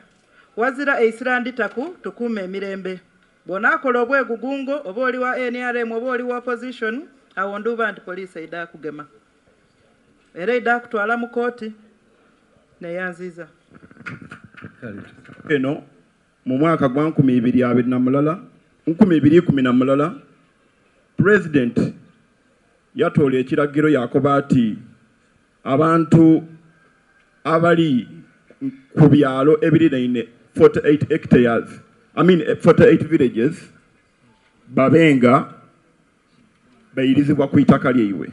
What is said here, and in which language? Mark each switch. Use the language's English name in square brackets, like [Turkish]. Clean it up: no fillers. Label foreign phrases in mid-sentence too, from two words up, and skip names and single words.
[Soga] Wazira eisira nditaku tukuume emirembe. Bw'onaakola obwegugungo oba oli wa NRM oba oli wa opposition awo nduuba nti poliisi eyida akugema era eyida akutwala mu kooti neyanziza. Eno mu mwaka gwa 2020 President yatoola ekiragiro yakoba ati abantu abali ku byalo ebiriraine [English] 48 hectares, 48 villages [Soga] babenga bayirizibwa ku itaka lyeiwe.